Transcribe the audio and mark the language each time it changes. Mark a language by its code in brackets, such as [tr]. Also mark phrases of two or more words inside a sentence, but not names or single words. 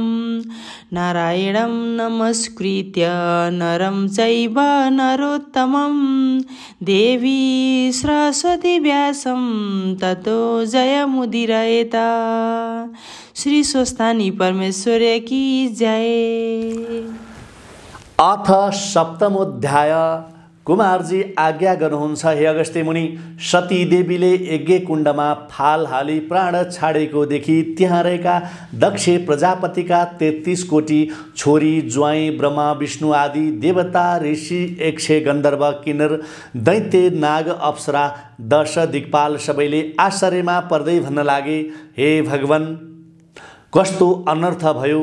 [sa] नारायणं नमस्कृत्य नरं चैव नरोत्तमं देवी सरस्वती व्यासं ततो जयमुदीरयेत। [hi] श्री स्वस्थानी परमेश्वर की जय। [sa] अथ सप्तमोध्याय। [ne] कुमारजी आज्ञा गर्नुहुन्छ हे अगस्त्य मुनि। सती देवीले यज्ञ कुण्डमा फाल हाली प्राण छाडेको देखि त्यहाँ रहेका दक्ष प्रजापतिका 33 कोटी छोरी ज्वाइँ ब्रह्मा विष्णु आदि देवता ऋषि यक्ष गन्धर्व किन्नर दैत्य नाग अप्सरा दश दिक्पाल सबैले आश्चर्यमा पर्दै भन्न लागे, हे भगवान, कस्तो अनर्थ भयो?